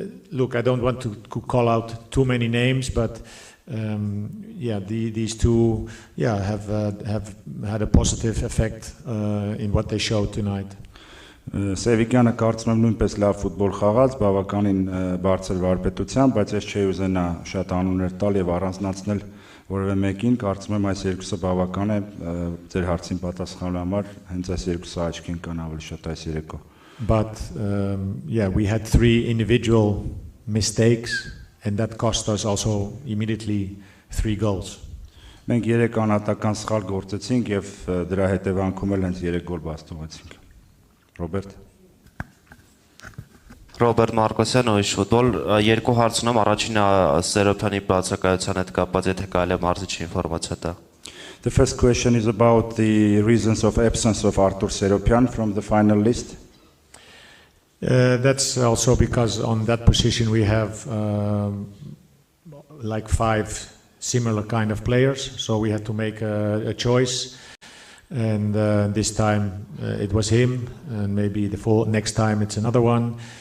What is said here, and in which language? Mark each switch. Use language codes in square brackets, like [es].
[en] Look, I don't want to call out too many names, but these two have had a positive effect in what they showed tonight. [hy] Սևիկյանը կարծում եմ նույնպես լավ ֆուտբոլ խաղաց, բավականին բարձր վարպետությամբ, բայց ես չէի ուզենա շատ անուններ տալ եւ առանձնացնել որևէ մեկին, կարծում եմ այս երկուսը բավական է ձեր հարցին պատասխանելու համար, հենց այս երկուսը աչքին կան ավելի շատ այս երեկո. [en] But we had 3 individual mistakes, and that cost us also immediately 3 goals. [hy] Մենք 3 անհատական սխալ գործեցինք եւ դրա հետևանքում էլ հենց 3 գոլ բաստողեցինք. Ռոբերտ Մարկոսյան, Ույշ ֆուտբոլ, երկու հարց ունեմ, առաջինը Սերոփյանի բացակայության հետ կապված, եթե կարելի է մարզիչի ինֆորմացիա տա. [en] The first question is about the reasons of absence of Artur Seropian from the final list. That's also because on that position we have like 5 similar kind of players, so we had to make a choice, and this time it was him, and maybe the next time it's another one.